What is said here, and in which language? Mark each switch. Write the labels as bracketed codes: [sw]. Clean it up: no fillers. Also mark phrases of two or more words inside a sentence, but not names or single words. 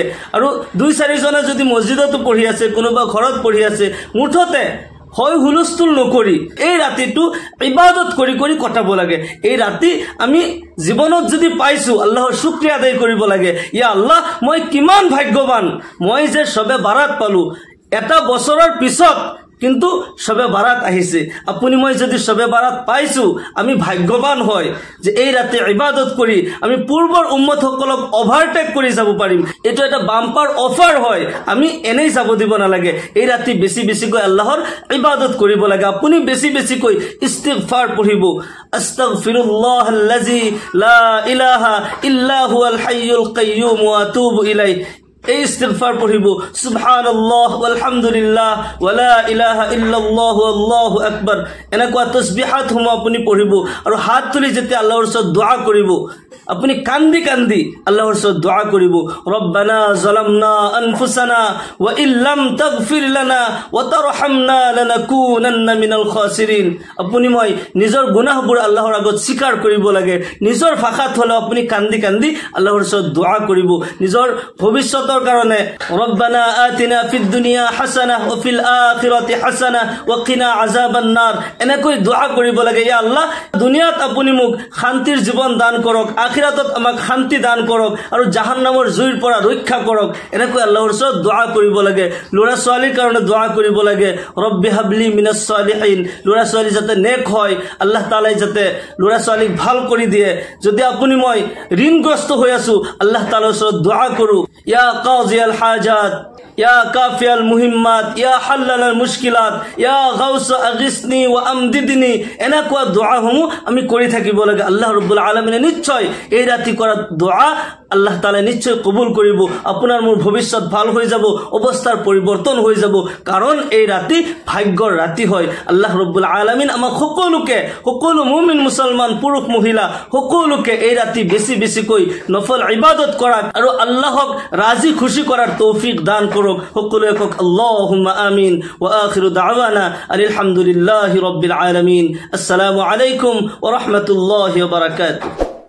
[as] আৰু 2-4 জনে যদি মছজিদতো পঢ়ি আছে, কোনোবা ঘৰত পঢ়ি আছে, মুঠতে হয় হুলস্থুল নকৰি এই ৰাতিটো ইবাদত কৰি কৰি কটাব লাগে। এই ৰাতি আমি জীৱনত যদি পাইছোঁ আল্লাহৰ শুকৰিয়া আদায় কৰিব লাগে। [ar] يا الله, [as] মই কিমান ভাগ্যৱান, মই যে শবে বাৰাত পালোঁ। এটা বছৰৰ পিছত কিন্তু শবে বারাত আহিছে আপুনি মই যদি শবে বারাত পাইছো আমি ভাগ্যবান হয় যে এই রাতে ইবাদত করি আমি পূর্বর উম্মত সকলক ওভারটেক কৰি যাব পাৰিম এটো এটা [en] bumper offer [as] হয় আমি এনেই যাব দিব নালাগে এই ৰাতি বেছি বেছি কৈ আল্লাহৰ ইবাদত কৰিব লাগে আপুনি বেছি বেছি কৈ ইস্তিগফাৰ পঢ়িব [ar] أستغفر الله الذي لا إله إلا هو الحي القيوم وأتوب إليه [as] এই ইস্তিগফার পড়িব [ar] سبحان الله والحمد لله ولا إله إلا الله الله [as] আকবার এনেকুৱা তাসবিহাত হুম আপুনি পঢ়িব আৰু হাত তুলি যেতে আল্লাহৰ ওচৰত দোয়া কৰিব আপুনি কান্দি কান্দি আল্লাহৰ ওচৰত দোয়া কৰিব [ar] ربنا ظلمنا أنفسنا وإن لم تغفر لنا وترحمنا لنكونن من الخاسرين [as] আপুনি মই নিজৰ গুনাহবোৰ আল্লাহৰ আগত স্বীকাৰ কৰিব লাগে নিজৰ ভাষাত হলে আপুনি কান্দি কান্দি আল্লাহৰ ওচৰত দোয়া কৰিব নিজৰ ভৱিষ্যতৰ কাৰণে [ar] ربنا آتنا في الدنيا حسنة وفي الآخرة حسنة وقنا عذاب النار [as] এনেকৈ দোয়া কৰিব লাগে [ar] يا الله [as] দুনিয়াত আপুনি মোক শান্তিৰ জীৱন দান কৰক আখিরাতত আমাক শান্তি দান কৰক আৰু জাহান্নামৰ জুইৰ পৰা ৰক্ষা কৰক এনেকৈ আল্লাহৰ ওচৰত দোয়া কৰিব লাগে লৰা ছোৱালীৰ কাৰণে দোয়া কৰিব লাগে [ar] رب هب لي من الصالحين [as] লৰা ছোৱালী যাতে নেক হয় আল্লাহ তাআলাই যাতে লৰা ছোৱালীক ভাল কৰি দিয়ে যদি আপুনি মই ঋণগ্ৰস্ত হৈ আছো আল্লাহ তাআলাৰ ওচৰত দোয়া কৰো [ar] يا قاضي الحاجات يا كافي المهمات يا حلال المشكلات يا غوث أغثني وأمددني [as] এনেকুৱা দোয়াসমূহ আমি কৰি থাকিব লাগে আল্লাহ ৰাব্বুল আলামিনে নিশ্চয় এই ৰাতি কৰা দোয়া আল্লাহ তাআলা নিশ্চয় কবুল কৰিব আপোনাৰ মোৰ ভৱিষ্যত ভাল হৈ যাব অৱস্থাৰ পৰিৱৰ্তন হৈ যাব কাৰণ এই ৰাতি ভাগ্যৰ ৰাতি হয় আল্লাহ ৰাব্বুল আলামিন আমাক সকলো মুমিন মুছলমান পুৰুষ মহিলা সকলোকে এই ৰাতি বেছি বেছিকৈ নফল ইবাদত কৰা আৰু আল্লাহক ৰাজি খুশি কৰাৰ তৌফিক দান কৰক সকলোৱে কক [ar] اللهم آمين وآخر دعوانا الحمد لله رب العالمين السلام عليكم ورحمة الله وبركاته